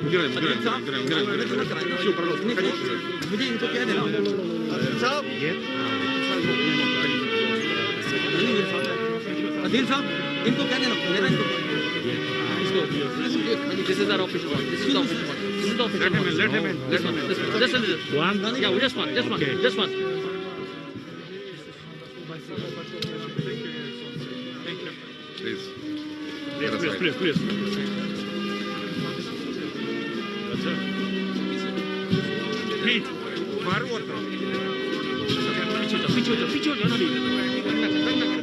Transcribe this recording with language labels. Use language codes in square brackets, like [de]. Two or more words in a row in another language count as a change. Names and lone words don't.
[ru] Все, пожалуйста, не ходите. [hi] मुझे इनको क्या देना साहब अदील साहब इनको क्या देना मेरा इनको [en] This is our official one. This is the official one. This is the official one. Let him in. Just one. Yeah, just one. Just one. Please. Please. Please. Forward. [hi] पीछे हो जाओ ना